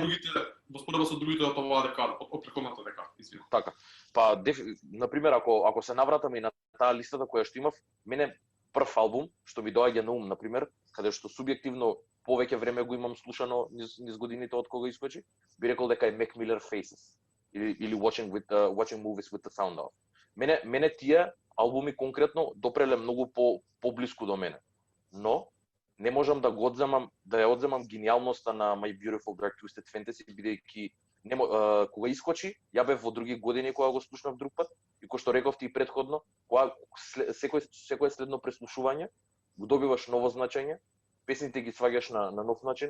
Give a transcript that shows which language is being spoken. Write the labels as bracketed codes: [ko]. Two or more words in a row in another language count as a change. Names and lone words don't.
[mk] Воспоредба со другите од оваа декада, од претходната декада, извинувам. така. Па например ако се навратам и на таа листата која што имав, мене прв албум што ми доаѓа на ум, например, каде што субјективно повеќе време го имам слушано низ годините од кога искочи, би рекол дека е Mac Miller Faces или Watching Movies with the Sound Off. Мене тие албуми конкретно допреле многу поблиску до мене. Но не можам да ја одземам гениалноста на My Beautiful Dark Twisted Fantasy, бидејќи кога искочи, ја бев во други години кога го слушнав друг пат и кој што рековте и претходно, кога секој следно преслушување го добиваш ново значење, песните ги сваѓаш на нов начин.